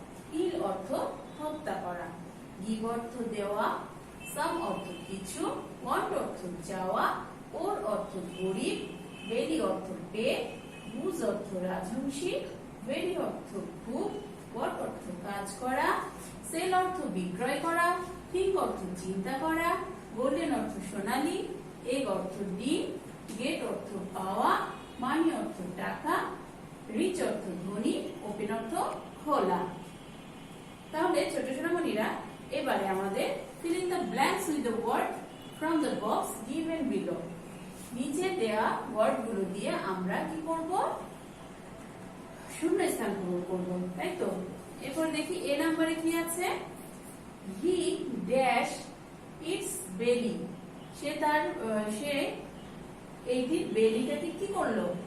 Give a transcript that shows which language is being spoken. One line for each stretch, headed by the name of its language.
Bangla: কিল অর্থ হত্যা করা, গিভ অর্থ দেওয়া, সাম অর্থ কিছু, ওয়ান্ট অর্থ চাওয়া, ওর অর্থ গরিব, বেলি অর্থ পেট, গুজ অর্থ রাজহংসী, ভেরি অর্থ খুব, ওয়ার্ক অর্থ কাজ করা, সেল অর্থ বিক্রয় করা, থিঙ্ক অর্থ চিন্তা করা, গোল্ডেন অর্থ সোনালী, এগ অর্থ ডিম, গেট অর্থ পাওয়া, মানি অর্থ টাকা, রিচ অর্থ ধনী, ওপেন অর্থ খোলা। তাহলে ছোট সোনামণিরা, এবারে আমাদের
English: fill in the blanks with the word from the box given below.
Bangla: নিচে দেয়া ওয়ার্ড গুলো দিয়ে আমরা কি করব, শূন্যস্থান পূরণ করব, তাই তো? এরপর দেখি এ নাম্বারে কি আছে।
English: He dash it's belly.
Bangla: সে এইটির বেলিটাকে কি করলো,